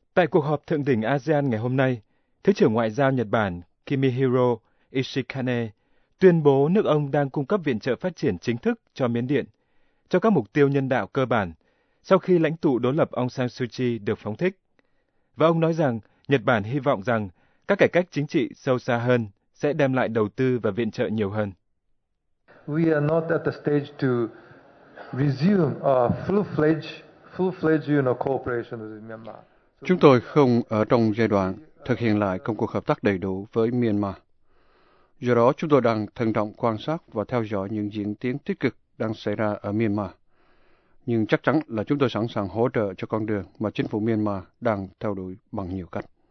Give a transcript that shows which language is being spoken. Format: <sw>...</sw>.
<vi>Tại cuộc họp thượng đỉnh ASEAN ngày hôm nay, Thứ trưởng Ngoại giao Nhật Bản Kimihiro Ishikane tuyên bố nước ông đang cung cấp viện trợ phát triển chính thức cho Miến Điện, cho các mục tiêu nhân đạo cơ bản, sau khi lãnh tụ đối lập Aung San Suu Kyi được phóng thích. Và ông nói rằng Nhật Bản hy vọng rằng các cải cách chính trị sâu xa hơn sẽ đem lại đầu tư và viện trợ nhiều hơn.</vi> <en>We are not at the stage to resume a full-fledged cooperation with Myanmar.</en> <vi>Chúng tôi không ở trong giai đoạn thực hiện lại công cuộc hợp tác đầy đủ với Myanmar. Do đó, chúng tôi đang thận trọng quan sát và theo dõi những diễn tiến tích cực đang xảy ra ở Myanmar. Nhưng chắc chắn là chúng tôi sẵn sàng hỗ trợ cho con đường mà chính phủ Myanmar đang theo đuổi bằng nhiều cách.</vi>